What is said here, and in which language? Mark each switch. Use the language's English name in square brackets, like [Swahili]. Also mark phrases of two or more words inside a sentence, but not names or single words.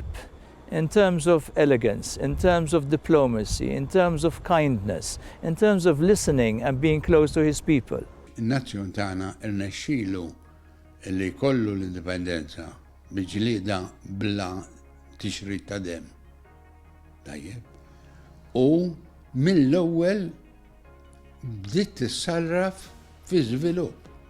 [English] In terms of elegance, in terms of diplomacy, in terms of kindness, in terms of listening and being close to his people. [Maltese] In-nazzjon tagħna irnexxielu li jkollu l-indipendenza biġlieda bla tixrid ta' dem. Tajjeb. U mill-ewwel bdiet tissarraf fi żvilupp.